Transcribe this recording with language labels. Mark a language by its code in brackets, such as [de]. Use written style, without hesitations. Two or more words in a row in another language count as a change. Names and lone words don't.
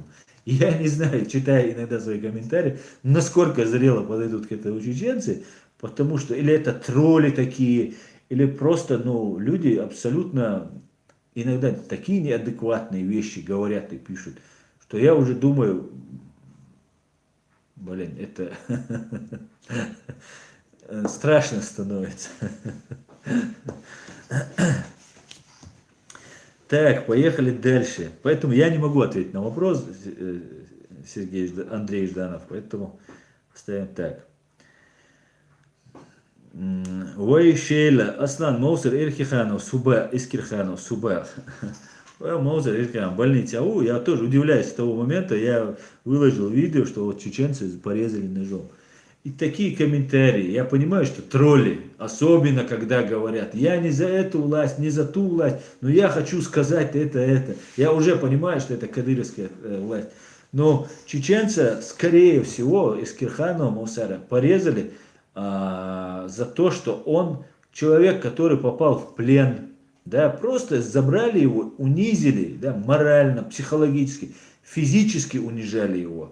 [ru] Я не знаю, читая иногда свои комментарии, насколько зрело подойдут к этому чеченцы, потому что или это тролли такие, или просто, ну, люди абсолютно иногда такие неадекватные вещи говорят и пишут, что я уже думаю, блин, это страшно становится. Так, поехали дальше. Поэтому я не могу ответить на вопрос, Андрей Жданов, поэтому ставим так. Ой, Шейла, Аслан, Моусер, Ирхиханов, Суба, Искирханов, Суба. Моусер, Ирхиханов, больница. Я тоже удивляюсь, с того момента я выложил видео, что вот чеченцы порезали ножом. И такие комментарии, я понимаю, что тролли, особенно когда говорят, я не за эту власть, не за ту власть, но я хочу сказать это. Я уже понимаю, что это кадыровская власть. Но чеченца, скорее всего, из Кирханова Мусара порезали за то, что он человек, который попал в плен, да, просто забрали его, унизили, да, морально, психологически, физически унижали его.